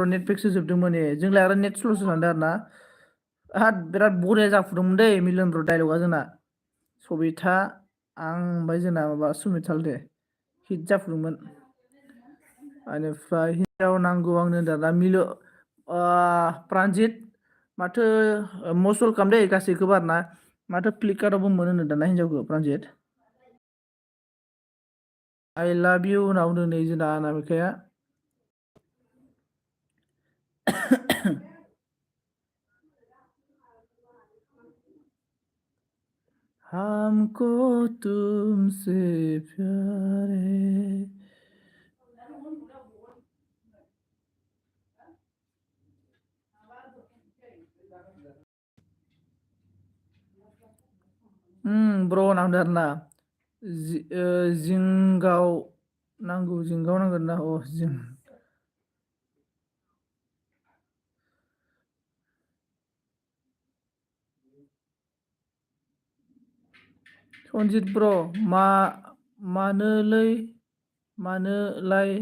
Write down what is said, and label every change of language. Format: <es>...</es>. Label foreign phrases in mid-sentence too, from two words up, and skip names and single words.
<brx>नेट पेकसो जोबदोंमोन जोंलाय आरो नेट स्ल'सो सानदों आरो ना बिराद बरिया जाफुदोंमोन दै मिलनफ्राव डाइलगा जोंना सबिता आं ओमफ्राय जोंना माबा सुमिताल दे हिट जाफुदोंमोन बेनिफ्राय हिनजाव नांगौ आंनो दाना प्रान्जित माथो</brx> <en>most welcome</en> <brx>दै गासैखौबो आरो ना माथो फ्लिपकार्टआवबो मोनो दाना हिनजावखौ प्रान्जित</brx> <en>I love you</en> <brx>होनना बुंदों नै जोंना अनामिकाया</brx> <hi>हमको तुमसे प्यार है ब्र नांदों आरो ना</hi> <brx>जिंगाव नांगोन ना सनजित ब्र मानोलाय</brx>